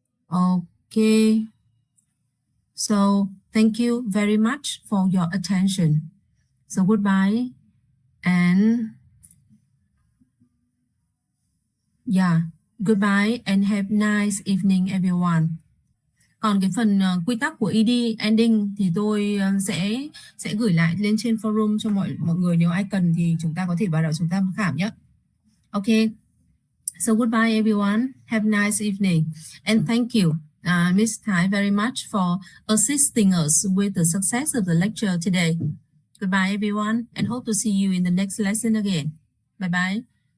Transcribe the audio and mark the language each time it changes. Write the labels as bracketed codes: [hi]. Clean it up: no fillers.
[en] Okay. So thank you very much for your attention. So goodbye and goodbye and have nice evening everyone. [vi] Còn cái phần quy tắc của ED ending thì tôi sẽ gửi lại lên trên forum cho mọi người, nếu ai cần thì chúng ta có thể vào đó chúng ta tham khảo nhé. [en] Okay. So goodbye everyone. Have a nice evening. And thank you Miss Thai very much for assisting us with the success of the lecture today. Goodbye everyone and hope to see you in the next lesson again. Bye bye.